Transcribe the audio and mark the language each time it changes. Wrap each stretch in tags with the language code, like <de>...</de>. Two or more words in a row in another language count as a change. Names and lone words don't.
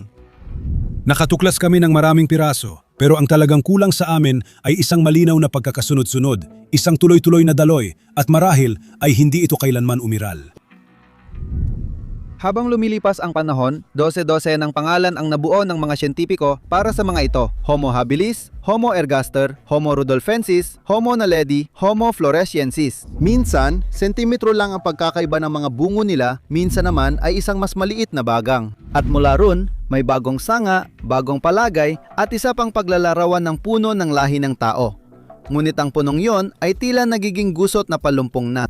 <tl>Nakatuklas kami ng maraming piraso, pero ang talagang kulang sa amin ay isang malinaw na pagkakasunod-sunod, isang tuloy-tuloy na daloy, at marahil ay hindi ito kailanman umiral. Habang lumilipas ang panahon, 12-12 ng pangalan ang nabuo ng mga siyentipiko para sa mga ito: Homo habilis, Homo ergaster, Homo rudolfensis, Homo naledi, Homo floresiensis. Minsan, sentimetro lang ang pagkakaiba ng mga bungo nila, minsan naman ay isang mas maliit na bagang. At mula ron, may bagong sanga, bagong palagay, at isa pang paglalarawan ng puno ng lahi ng tao. Ngunit ang punong yon ay tila nagiging gusot na palumpong na.</tl>